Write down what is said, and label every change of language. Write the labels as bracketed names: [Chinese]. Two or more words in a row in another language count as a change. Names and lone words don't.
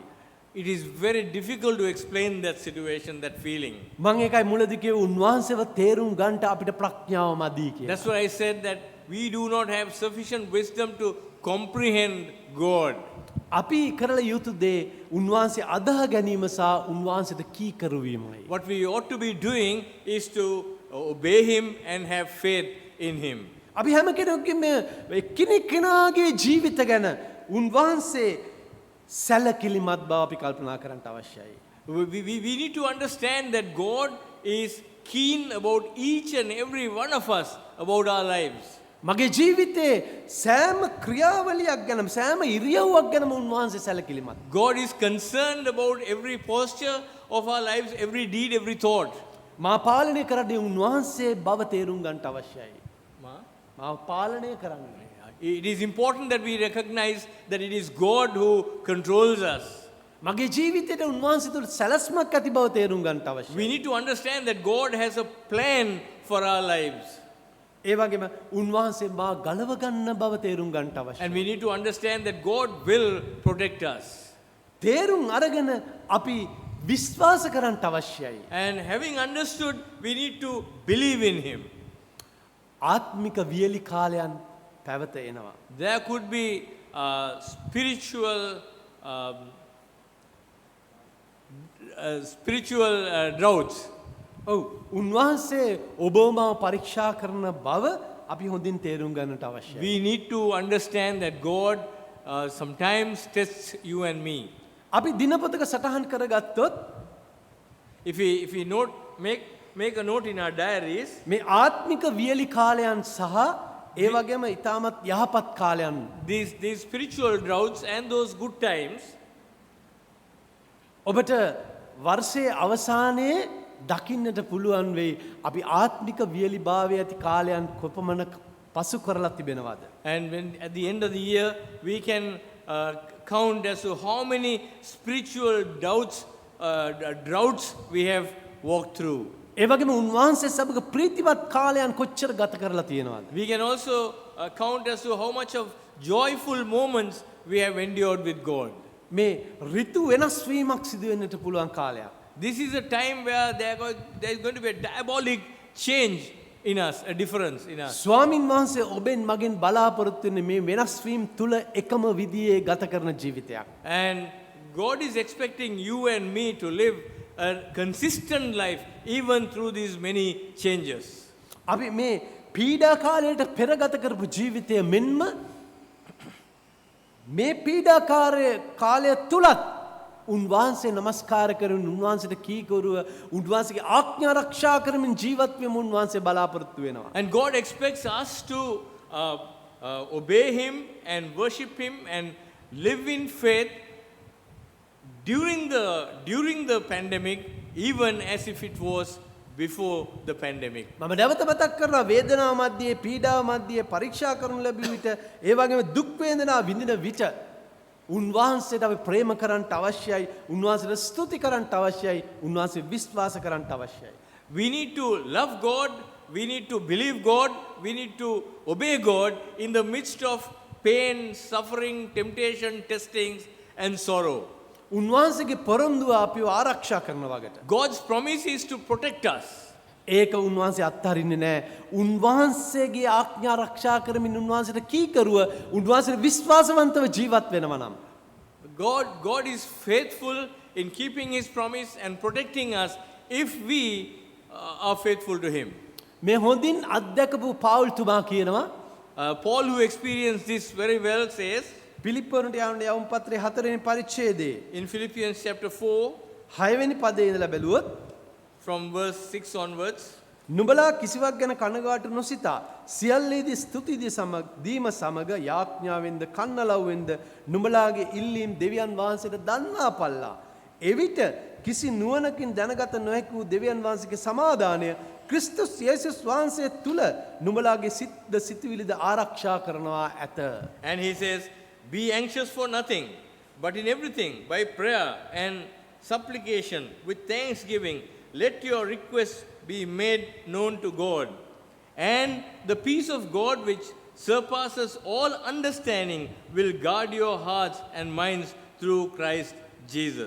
[English] It is very difficult to explain that situation, that feeling. [Sinhala] මම ඒකයි මුලදී කිව්වේ උන්වහන්සේව තේරුම් ගන්නට අපිට ප්‍රඥාව මදි කියලා. [English] That's why I said that we do not have sufficient wisdom to comprehend God. [Sinhala] අපි කරල යුතු දේ උන්වහන්සේ අදහ ගැනීම සහ උන්වහන්සේට කීකරු වීමයි. [English] What we ought to be doing is to obey Him and have faith in Him. [Sinhala] අපි හැම කෙනෙකුගේම එක්කෙනෙක්ගේ ජීවිත ගැන උන්වහන්සේ සැලකිලිමත් බව අපි කල්පනා කරන්න අවශ්‍යයි. [English] We need to understand that God is keen about each and every one of us, about our lives. [Sinhala] මගේ ජීවිතේ සෑම ක්‍රියාවලියක් ගැනම සෑම ඉරියව්වක් ගැනම උන්වහන්සේ සැලකිලිමත්. [English] God is concerned about every posture of our lives, every deed, every thought. [Sinhala] මා පාලනය කරන්නේ උන්වහන්සේ බව තේරුම් ගන්නට අවශ්‍යයි. මා පාලනය කරන්නේ. [English] It is important that we recognize that it is God who controls us. [Sinhala] මගේ ජීවිතේට උන්වහන්සේ තුළ සැලැස්මක් ඇති බව තේරුම් ගන්නට අවශ්‍යයි. [English] We need to understand that God has a plan for our lives. [Sinhala] ඒ වගේම උන්වහන්සේ මා ගලව ගන්න බව තේරුම් ගන්නට අවශ්‍යයි. [English] And we need to understand that God will protect us. [Sinhala] තේරුම් අරගෙන අපි විශ්වාස කරන්නට අවශ්‍යයි. [English] And having understood, we need to believe in Him. [Sinhala] ආත්මික වියලි කාලයන් පැවත එනවා. [English] There could be spiritual droughts. [Sinhala] ඔව් උන්වහන්සේ ඔබවම පරීක්ෂා කරන බව අපි හොඳින් තේරුම් ගන්නට අවශ්‍යයි. [English] We need to understand that God sometimes tests you and me. [Sinhala] අපි දිනපොතක සටහන් කරගත්තොත් [English] If we make a note in our diaries, [Sinhala] මේ ආත්මික වියලි කාලයන් සහ ඒ වගේම ඊටමත් යහපත් කාලයන් [English] these spiritual droughts and those good times, [Sinhala] ඔබට වර්ෂයේ අවසානයේ දකින්නට පුළුවන් වෙයි අපි ආත්මික වියලිභාවයේ ඇති කාලයන් කොපමණ පසු කරලා තිබෙනවද. [English] And when at the end of the year we can count as to how many spiritual droughts we have walked through. [Sinhala] ඒ වගේම උන්වහන්සේ සමග ප්‍රීතිමත් කාලයන් කොච්චර ගත කරලා තියෙනවද. [English] We can also count as to how much of joyful moments we have endured with God. [Sinhala] මේ ඍතු වෙනස් වීමක් සිදු වෙන්නට පුළුවන් කාලයක්. [English] This is a time where there is going to be a diabolic change in us, a difference in us. [Sinhala] ස්වාමින් වහන්සේ ඔබෙන් මගෙන් බලාපොරොත්තු වෙන්නේ මේ වෙනස් වීම තුල එකම විදියේ ගත කරන ජීවිතයක්. [English] And God is expecting you and me to live a consistent life even through these many changes. [Sinhala] අපි මේ පීඩා කාලයට පෙර ගත කරපු ජීවිතය මෙන්ම මේ පීඩාකාරී කාලය තුලත් උන්වහන්සේ නමස්කාර කරමින් උන්වහන්සේට කීකරුව උන්වහන්සේගේ ආඥා ආරක්ෂා කරමින් ජීවත් වෙමු උන්වහන්සේ බලාපොරොත්තු වෙනවා. [English] And God expects us to obey Him and worship Him and live in faith during the pandemic, even as if it was before the pandemic. [Sinhala] මම නැවත මතක් කරනවා වේදනාව මැද්දේ පීඩාව මැද්දේ පරීක්ෂා කරනු ලැබුව විට ඒ වගේම දුක් වේදනා විඳින විට උන්වහන්සේට අපි ප්‍රේම කරන්නට අවශ්‍යයි උන්වහන්සේට ස්තුති කරන්නට අවශ්‍යයි උන්වහන්සේ විශ්වාස කරන්නට අවශ්‍යයි. [English] We need to love God, we need to believe God, we need to obey God in the midst of pain, suffering, temptation, testings and sorrow. [Sinhala] උන්වහන්සේගේ පොරොන්දුව අපිව ආරක්ෂා කරනවා වගේට. [English] God's promise is to protect us. [Sinhala] ඒක උන්වහන්සේ අත්හරින්නේ නැහැ. උන්වහන්සේගේ ආඥා ආරක්ෂා කරමින් උන්වහන්සේට කීකරුව උන්වහන්සේට විශ්වාසවන්තව ජීවත් වෙනවා නම් [English] God is faithful in keeping His promise and protecting us if we are faithful to Him. [Sinhala] මේ හොඳින් අත්දකපු පාවුල් තුමා කියනවා [English] Paul, who experienced this very well, says [Sinhala] පිලිප්පොන්ට යවුම් පත්‍රයේ 4 වෙනි පරිච්ඡේදයේ [English] in Philippians chapter 4 [Sinhala] 6 වෙනි පදයේ ඉඳලා බැලුවොත් [English] from verse 6 onwards, [Sinhala] නුඹලා කිසිවක් ගැන කනගාටු නොසිතා සියල්ලේදී ස්තුති දීම සමග යාඥාවෙන්ද කන්නලව්වෙන්ද නුඹලාගේ ඉල්ලීම් දෙවියන් වහන්සේට දන්වාපල්ලා. එවිට කිසි නුවණකින් දැනගත නොහැකි වූ දෙවියන් වහන්සේගේ සමාදානය ක්‍රිස්තුස් යේසුස් වහන්සේ තුල නුඹලාගේ සිත්ද සිතුවිලිද ආරක්ෂා කරනවා ඇත. [English] and he says, be anxious for nothing, But in everything, by prayer and supplication, with thanksgiving, let your requests be made known to God. And the peace of God, which surpasses all understanding, will guard your hearts and minds through Christ Jesus.